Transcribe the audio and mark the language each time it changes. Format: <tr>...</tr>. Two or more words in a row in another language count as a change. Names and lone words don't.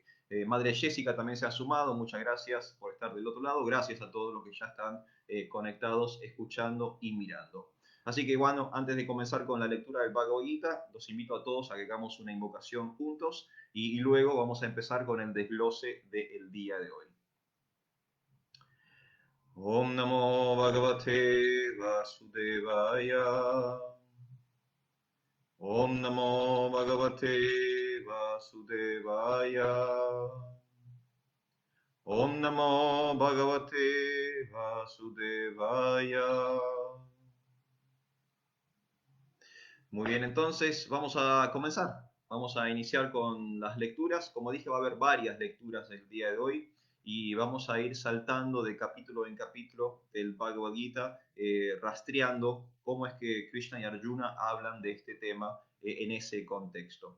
<es>Madre Jessica también se ha sumado, muchas gracias por estar del otro lado, gracias a todos los que ya están conectados, escuchando y mirando. Así que bueno, antes de comenzar con la lectura del Bhagavad Gita, los invito a todos a que hagamos una invocación juntos y luego vamos a empezar con el desglose del día de hoy.</es> <sa>ॐ नमो भगवते वासुदेवाय. ॐ नमो भगवते वासुदेवाय. ॐ नमो भगवते वासुदेवाय.</sa> <es>Muy bien, entonces vamos a comenzar. Vamos a iniciar con las lecturas. Como dije, va a haber varias lecturas el día de hoy y vamos a ir saltando de capítulo en capítulo del Bhagavad Gita, rastreando cómo es que Krishna y Arjuna hablan de este tema en ese contexto.</es>